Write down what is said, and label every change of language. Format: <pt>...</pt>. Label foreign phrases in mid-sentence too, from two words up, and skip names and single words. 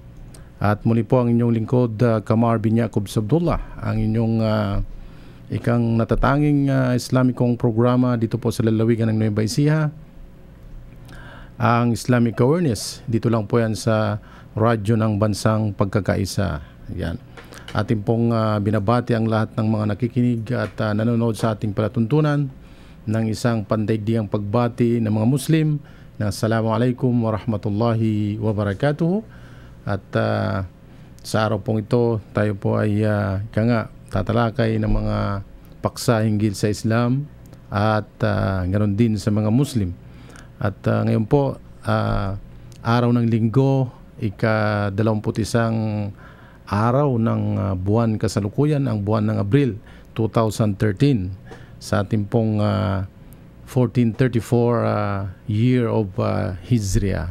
<tl>At muli po ang inyong lingkod, Kamar bin Yaqub Sabdullah, ang inyong ikang natatanging Islamikong programa dito po sa lalawigan ng Nueva Ecija, ang Islamic Awareness. Dito lang po yan sa radyo ng Bansang Pagkakaisa. Yan. Ating pong binabati ang lahat ng mga nakikinig at nanonood sa ating palatuntunan ng isang pandaigdigang pagbati ng mga Muslim na</tl> <ar>السلام عليكم ورحمة الله وبركاته.</ar> <tl>At sa araw pong ito, tayo po ay tatalakay ng mga paksa hinggil sa Islam at ganoon din sa mga Muslim. At ngayon po, araw ng Linggo, ika-21 araw ng buwan kasalukuyan, ang buwan ng Abril 2013, sa ating pong 1434</tl> <en>year of Hijriya.</en>